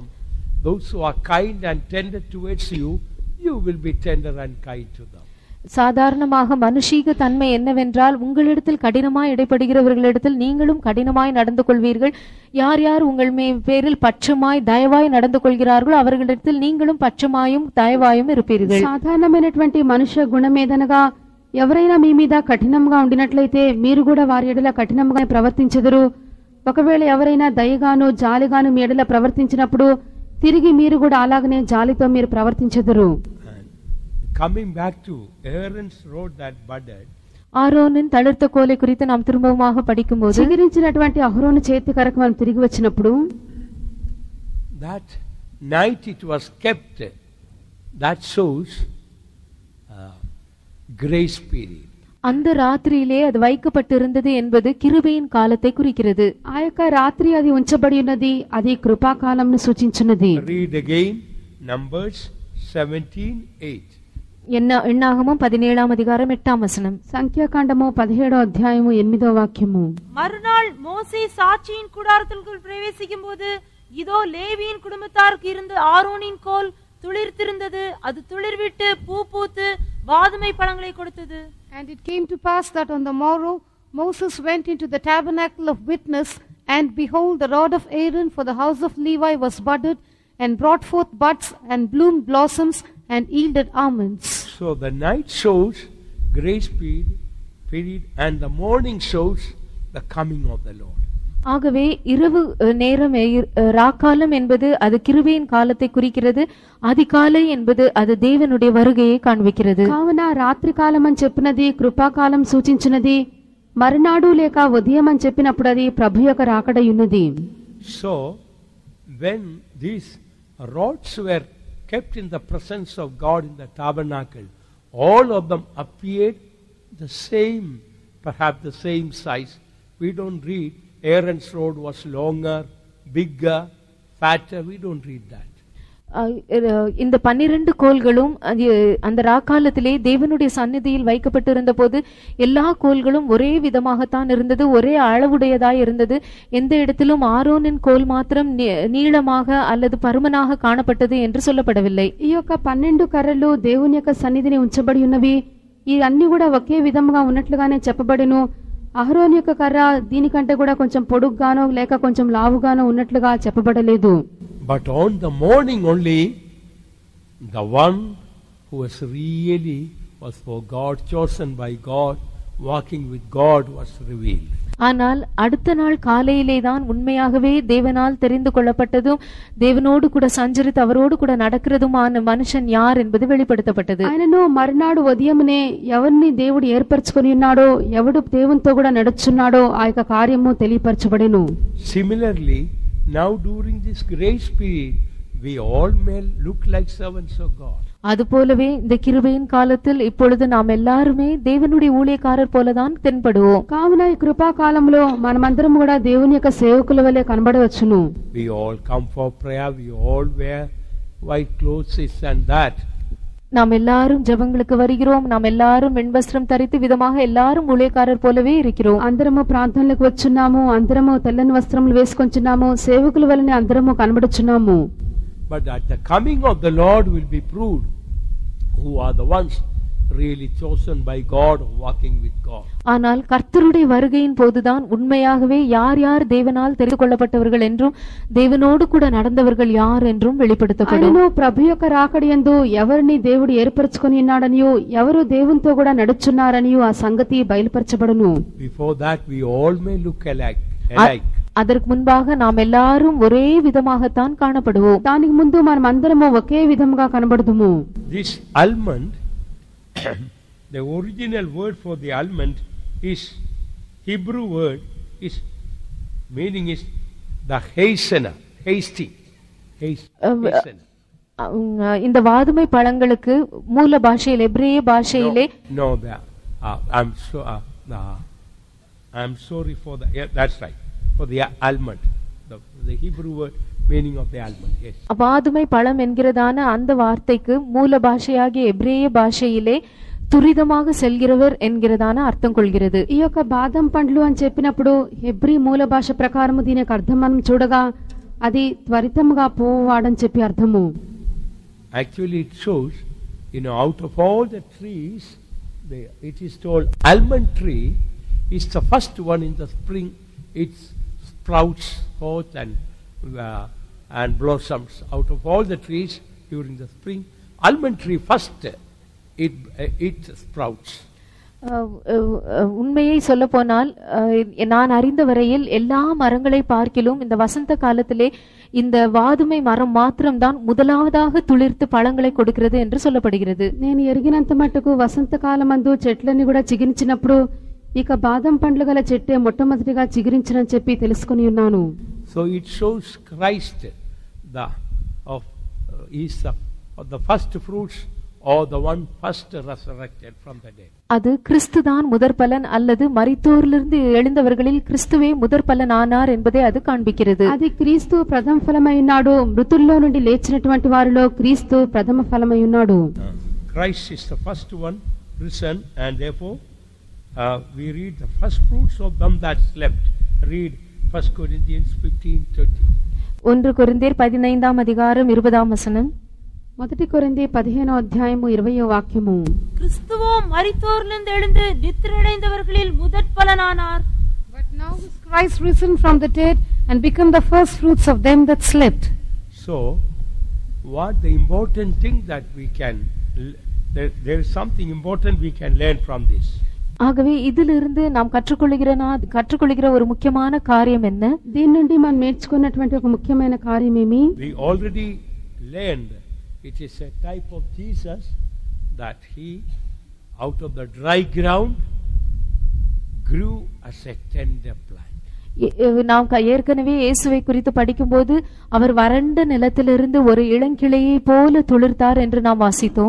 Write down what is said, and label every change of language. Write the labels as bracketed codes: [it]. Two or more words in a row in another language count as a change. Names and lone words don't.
[en] Those who are kind and tender towards you, you will be tender and kind to them. [ta] சாதாரணமாக மனுஷீக தன்மை என்னவென்றால், உங்களிடத்தில் கடினமாய் இடைப்படுகிறவர்களிடத்தில் நீங்களும் கடினமாய் நடந்து கொள்வீர்கள். யார் யார் உங்கள் பேரில் பட்சமாய் தயவாய் நடந்து கொள்கிறார்களோ அவர்களிடத்தில் நீங்களும் பட்சமாயும் தயவாயும் இருப்பீர்கள். [te] సాధారణమైనటువంటి మనుష్య గుణమేదనగా ఎవరైనా మీ మీద కఠినంగా ఉండినట్లయితే మీరు కూడా వారి ఎడల కఠినంగా ప్రవర్తించెదరు. ఒకవేళ ఎవరైనా దయగాను జాలిగాను మీ ఎడల ప్రవర్తించినప్పుడు తిరిగి మీరు కూడా అలాగనే జాలితో మీరు ప్రవర్తించెదరు. [en] Coming back to Aaron's rod that budded, [ta] ஆரோனின் தளிர்த்த கோலை குறித்து நாம் திரும்பமாக படிக்கும்போது, [te] చిగురించినటువంటి అహరోను చేతి కరకు మనం తిరిగి వచ్చినప్పుడు, [en] that night it was kept, that shows grace period. [ta] அந்த ராத்திரியிலே அது வைக்கப்பட்டிருந்தது என்பது கிருபையின் காலத்தை குறிக்கிறது. [te] ఆ యొక్క రాత్రి అది ఉంచబడి ఉన్నది, అది కృపాకాలంను సూచించున్నది. [en] Read again Numbers 17:8. [ta] எண்ணாகமம் 17ஆம் அதிகாரம் 8ஆம் வசனம். [te] సంఖ్యాకాండము 17వ అధ్యాయము 8వ వాక్యము. [ta] மறுநாள் மோசே சாட்சியின் கூடாரத்திற்குள் பிரவேசிக்கும் போது இதோ லேவியின் குடும்பத்தாருக்கு இருந்த ஆரோனின் கோல் துளிர்த்திருந்தது. அது துளிர்விட்டு பூ பூத்து வாதுமை பழங்களை கொடுத்தது. [en] And it came to pass that on the morrow Moses went into the tabernacle of witness, and behold, the rod of Aaron for the house of Levi was budded, and brought forth buds, and bloomed blossoms, and yielded almonds. So the night shows grace period, and the morning shows the coming of the Lord. [ta] ஆகவே இரவு நேரம் ராக்காலம் என்பது அது கிருபையின் காலத்தை குறிக்கிறது, அதிகாலை என்பது அது தேவனுடைய வருகையை காண்பிக்கிறது. [te] కావున రాత్రి కాలం అని చెప్పినది కృపాకాలం సూచించినది, మరునాడు లేక ఉదయం అని చెప్పినప్పుడు అది ప్రభు యొక్క రాకడై ఉన్నది. [en] So when these rods were kept in the presence of God in the tabernacle, all of them appeared the same, perhaps the same size. We don't read Aaron's rod was longer, bigger, fatter. We don't read that. [ta] இந்த 12 கோல்களும் அந்த ராக்காலத்திலே தேவனுடைய சந்நிதியில் வைக்கப்பட்டிருந்த போது எல்லா கோல்களும் ஒரே விதமாகத்தான் இருந்தது, ஒரே அளவுடையதாய் இருந்தது. எந்த இடத்திலும் ஆரோனின் கோல் மாத்திரம் நீளமாக அல்லது பருமனாக காணப்பட்டது என்று சொல்லப்படவில்லை. [te] ఈ యొక్క 12 కర్రలు దేవుని యొక్క సన్నిధిని ఉంచబడి ఉన్నవి. ఈ అన్ని కూడా ఒకే విధముగా ఉన్నట్లుగానే చెప్పబడిను. అహరోన్ యొక్క కర్ర దీనికంటే కూడా కొంచెం పొడుగ్గానో లేక కొంచెం లావుగానో ఉన్నట్లుగా చెప్పబడలేదు. [en] But on the morning only, the one who was really was for God, chosen by God, walking with God, was revealed. [ta] ஆனால் அடுத்த நாள் காலையிலே தான் உண்மையாகவே தேவனால் தெரிந்து கொள்ளப்பட்டதும் தேவனோடு கூட சஞ்சரித்து அவரோடு கூட நடக்கிறதுமான மனுஷன் யார் என்பது வெளிப்படுத்தப்பட்டது. [te] ఆయనను మరునాడు ఉదయమునే ఎవరిని దేవుడు ఏర్పరచుకొని ఉన్నాడో, ఎవడు దేవునితో కూడా నడుచున్నాడో ఆ యొక్క కార్యము తెలియపరచబడెను. [en] Similarly, now during this grace period, we all may look like servants of God. [ta] அதுபோலவே இந்த கிருபையின் காலத்தில் இப்பொழுது நாம் எல்லாருமே தேவனுடைய ஊழியக்காரர் போலதான் தென்படுவோம். [te] కావున ఈ కృపా కాలంలో మనమందరం కూడా దేవుని యొక్క సేవకుల వలె కనబడవచ్చును. [en] We all come for prayer, we all wear white clothes, this and that. [ta] நாம் எல்லாரும் ஜெபங்களுக்கு வருகிறோம், நாம் எல்லாரும் வெண்வஸ்திரம் தரித்து விதமாக எல்லாரும் ஊழியக்காரர் போலவே இருக்கிறோம். [te] అందరము ప్రార్థనలకు వచ్చున్నాము, అందరము తెల్లని వస్త్రములు వేసుకొంచున్నాము, సేవకుల వలె అందరము కనబడుచున్నాము. [en] But at the coming of the Lord will be proved who are the ones really chosen by God, walking with God. [ta] ஆனால் கர்த்தருடைய வருகையின் போதுதான் உண்மையாகவே யார் யார் தேவனால் தெரிந்து கொள்ளப்பட்டவர்கள் என்றும் தேவனோடு கூட நடந்தவர்கள் யார் என்றும் வெளிப்படுத்தப்படும். [te] ఆయనను ప్రభు యొక్క రాకడయందు ఎవరిని దేవుడు ఏర్పరచుకొని ఉన్నాడనియో, ఎవరు దేవునితో కూడా నడుచున్నారనియో ఆ సంగతి బయలుపరచబడును. [en] Before that we all may look alike. [ta] அதற்கு முன்பாக நாம் எல்லாரும் ஒரே விதமாகத்தான் காணப்படுவோம். [te] దానికి ముందు మనం అందరము ఒకే విధముగా కనబడుదుము. [en] This almond, the original word for the almond is Hebrew word, is meaning is the hastener, hasty, hastener. [ta] இந்த வாதுமை பழங்களுக்கு மூல பாஷையில் எபிரேய பாஷையிலே [en] no I'm sorry for the, yeah, that's right, for the almond, the Hebrew word meaning of the almond. Yes. [ta] வாதுமை பழம் என்கிறதான அந்த வார்த்தைக்கு மூல பாஷையாகிய எபிரேய பாஷையிலே துரிதமாக செல்கிறவர் என்கிறதான அர்த்தம் கொள்கிறது. [te] ఈ యొక్క బాదం పండ్లు అని చెప్పినప్పుడు హెబ్రీ మూల భాష ప్రకారము దీని యొక్క అర్థం మనం చూడగా అది త్వరితముగా పోవాడని చెప్పి అర్థము. [en] Actually it shows, out of all the trees, it is told almond tree is the first one in the spring. It sprouts forth and blossoms. Out of all the trees during the spring, almond tree first it sprouts. [ta] உண்மையை சொல்ல போனால் நான் அறிந்த வரையில் எல்லா மரங்களை பார்க்கிலும் இந்த வசந்த காலத்திலே இந்த வாதுமை மரம் மாத்திரம்தான் முதலாவதாக துளிர்த்து பழங்களை கொடுக்கிறது என்று சொல்லப்படுகிறது. [te] నేను ఎరిగినంత మట్టుకు వసంతకాలమందు చెట్లన్నీ కూడా చిగురించినప్పుడు ఇక బాదం పండ్లు గల చెట్టే మొట్టమొదటిగా చిగురించనని చెప్పి తెలుసుకొని ఉన్నాను. [en] So it shows Christ is the first fruits or the one first resurrected from the dead. [ta] அது கிறிஸ்துதான் முதற்பலன் அல்லது மரித்தோரிலிருந்து எழுந்தவர்களில் கிறிஸ்துவே முதற்பலன் ஆனார் என்பதை அது காண்பிக்கிறது. [te] అది క్రీస్తు ప్రథమ ఫలమై ఉన్నాడు, మృతుల్లో నుండి లేచినటువంటి వారిలో క్రీస్తు ప్రథమ ఫలమై ఉన్నాడు. [en] Christ is the first one risen, and therefore we read the first fruits of them that slept. Read 1 Corinthians 15:30. [ta] 1 கொரிந்தியர் 15ஆம் அதிகாரம் 20ஆம் வசனம். [te] మొదటి కొరింథీ 15వ అధ్యాయము 20వ వాక్యము. [ta] கிறிஸ்துவோ மரித்தோரிலிருந்து எழுந்து நித்திரையடைந்தவர்களில் முதற்பலனானார். [en] But now is Christ risen from the dead and become the first fruits of them that slept. So what the important thing that we can, there is something important we can learn from this. [ta] ஆகவே இதிலிருந்து நாம் கற்றுக்கொள்கிற ஒரு [te] ముఖ్యమైన కార్యం [ta] என்ன? [te] దీని నుండి మనం నేర్చుకున్నటువంటి ఒక ముఖ్యమైన కార్యం ఏమి? [en] We already learned it is a type of Jesus that he out of the dry ground grew as a tender plant. [ta] நாம் ஏற்கனவே இயேசுவை குறித்து படிக்கும்போது அவர் வறண்ட நிலத்திலிருந்து ஒரு இளங்கிளையை போல துளிர்த்தார் என்று நாம் வாசித்தோம்.